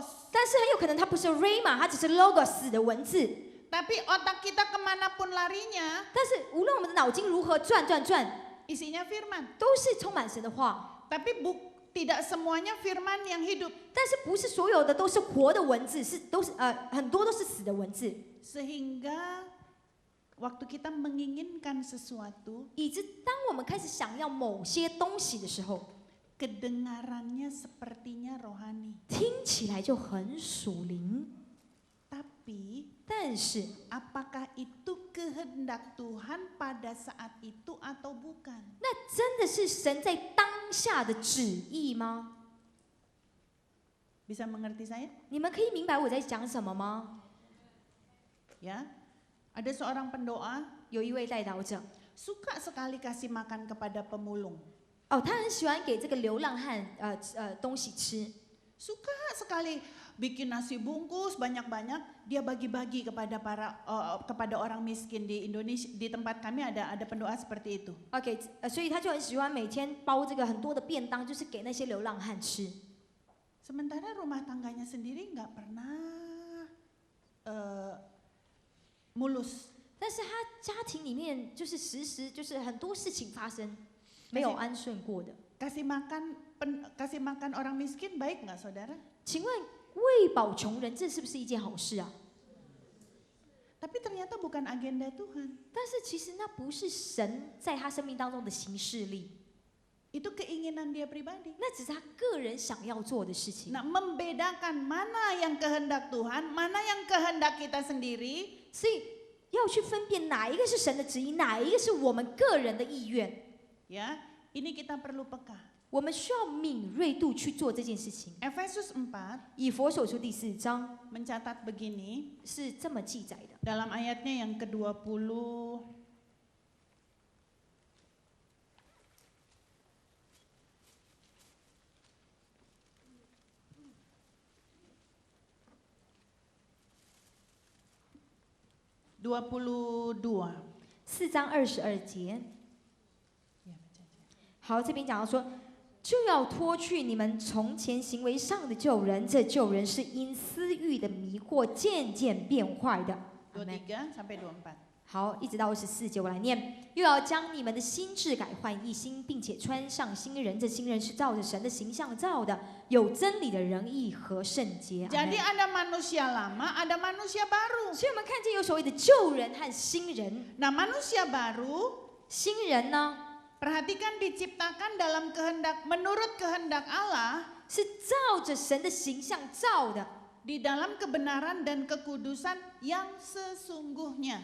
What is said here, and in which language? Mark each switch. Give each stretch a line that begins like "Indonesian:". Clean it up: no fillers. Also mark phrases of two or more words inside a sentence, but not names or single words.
Chinese: 但是很有可能它不是 rhema，它只是 logos 的文字。
Indonesian: Tapi otak kita kemanapun larinya,
Chinese: 但是无论我们的脑筋如何转，
Indonesian: isinya firman.
Chinese: 都是充满神的话。
Indonesian: Tapi tidak semuanya firman yang hidup.
Chinese: 但是不是所有的都是活的文字，都是很多都是死的文字。
Indonesian: Sehingga waktu kita menginginkan sesuatu,
Chinese: 以致当我们开始想要某些东西的时候，
Indonesian: kedengarannya sepertinya rohani.
Chinese: 听起来就很属灵。
Indonesian: Tapi
Chinese: 但是
Indonesian: apakah itu kehendak Tuhan pada saat itu atau bukan?
Chinese: 那真的是神在当下的旨意吗？
Indonesian: Bisa mengerti saya?
Chinese: 你们可以明白我在讲什么吗？
Indonesian: Ya. Ada seorang pendoa
Chinese: 有一位代祷者，
Indonesian: suka sekali kasih makan kepada pemulung.
Chinese: 哦，他很喜欢给这个流浪汉东西吃，
Indonesian: Suka sekali bikin nasi bungkus banyak-banyak, dia bagi-bagi kepada orang miskin di Indonesia. Di tempat kami ada pendoa seperti itu.
Chinese: OK，所以他就很喜欢每天包这个很多的便当，就是给那些流浪汉吃。
Indonesian: Sementara rumah tangganya sendiri nggak pernah mulus.
Chinese: 但是他家庭里面就是时时就是很多事情发生，没有安顺过的。
Indonesian: Kasih makan orang miskin baik nggak saudara?
Chinese: 请问喂饱穷人，这是不是一件好事啊？
Indonesian: Tapi ternyata bukan agenda Tuhan.
Chinese: 但是其实那不是神在他生命当中的行事力。
Indonesian: Itu keinginan dia pribadi.
Chinese: 那只是他个人想要做的事情。
Indonesian: Nah, membedakan mana yang kehendak Tuhan, mana yang kehendak kita sendiri.
Chinese: 所以要去分辨哪一个是神的旨意，哪一个是我们个人的意愿。
Indonesian: Ya, ini kita perlu peka.
Chinese: 我们需要敏锐度去做这件事情。
Indonesian: Efesus 4
Chinese: 以佛所书第4章
Indonesian: mencatat begini
Chinese: 是这么记载的，
Indonesian: dalam ayatnya yang ke-20. (22)
Chinese: 4 章22节。
Indonesian: Ya, baca aja.
Chinese: 好，这边讲到说，就要脱去你们从前行为上的旧人，这旧人是因私欲的迷惑渐渐变坏的。阿们。
Indonesian: 23 sampai 24.
Chinese: 好，一直到24节，我来念。又要将你们的心智改换一新，并且穿上新人。这新人是照着神的形象造的，有真理的仁义和圣洁。阿们
Indonesian: Jadi ada manusia lama, ada manusia baru.
Chinese: 所以我们看见有所谓的旧人和新人。
Indonesian: Nah, manusia baru
Chinese: 新人呢，
Indonesian: perhatikan diciptakan dalam kehendak menurut kehendak Allah
Chinese: 是照着神的形象造的，
Indonesian: di dalam kebenaran dan kekudusan yang sesungguhnya.